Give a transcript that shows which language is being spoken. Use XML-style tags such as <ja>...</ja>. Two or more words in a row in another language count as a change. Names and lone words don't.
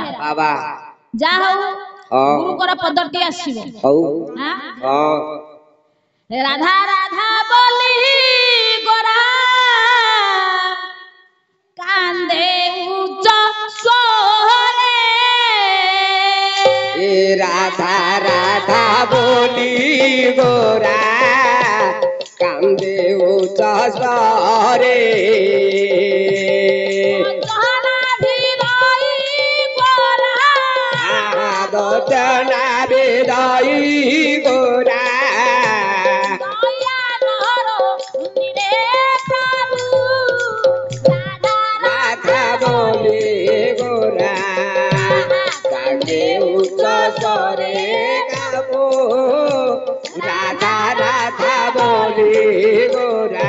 <or>ବାବା ଯାହା ହଉ ଗୁରୁଙ୍କର ପଦଟି ଆସିବ ରାଧା ରାଧା ବୋଲି ଗୋରା କାନ୍ଦେ ଉଚ୍ଚ ସ୍ୱରେ</or> <bn>রাধা রাধা বলি গোরা কান্দে উচ্চ স্বরে দর্শনা বিদায়ী গোরা রাধা বলি গোরা কান্দে উচ্চ স্বরে গাবো রাধা রাধা বলি গোরা</bn>